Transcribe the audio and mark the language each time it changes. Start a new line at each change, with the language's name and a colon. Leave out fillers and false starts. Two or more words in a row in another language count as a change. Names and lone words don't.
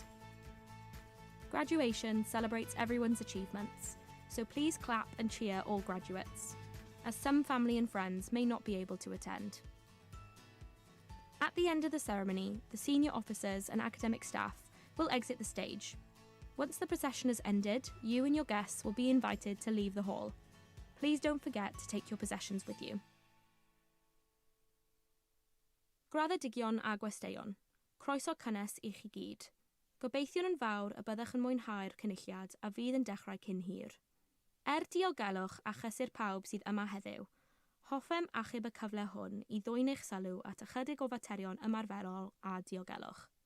English: Graduation celebrates everyone's achievements, so please clap and cheer all graduates, as some family and friends may not be able to attend. At the end of the ceremony, the senior officers and academic staff will exit the stage. Once the procession has ended, you and your guests will be invited to leave the hall. Please don't forget to take your possessions with you.
Welsh: Graddedigion a gwesteion, croeso cynnes I chi gyd. Gobeithio'n yn fawr y byddech yn mwynhau'r cynulliad a fydd yn dechrau cyn hir. Diogelwch a chysur pawb sydd yma heddiw, hoffem achub y cyfle hwn I ddwyn eich sylw at ychydig o faterion ymarferol a diogelwch.